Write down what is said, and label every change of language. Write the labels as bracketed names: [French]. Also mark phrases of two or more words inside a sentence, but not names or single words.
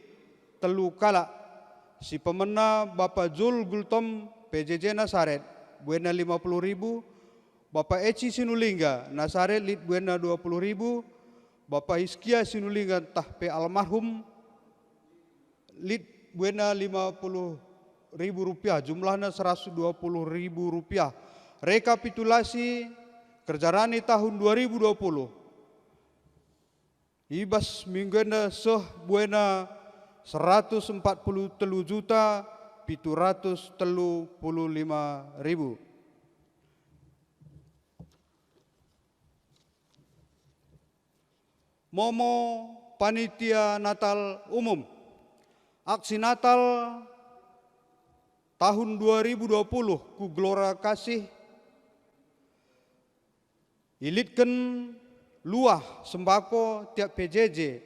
[Batak Karo] telu kala si pemena Bapak Jul Gultom PJJ Nasaret buena 50.000 Bapak Eci Sinulingga Nasaret lid buena 20.000 Bapak Hiskia Sinulingga tahpe almarhum lid buena 50.000 [Indonesian] rupiah jumlahnya 120.000 rupiah. [Batak Karo] Rekapitulasi kerjarani tahun 2020 ibas minggenda seh buena 143.735.000. Momo [Indonesian] panitia Natal umum [Batak Karo] aksi Natal tahun 2020 ku Gelora Kasih ilitkan luah sembako tiap PJJ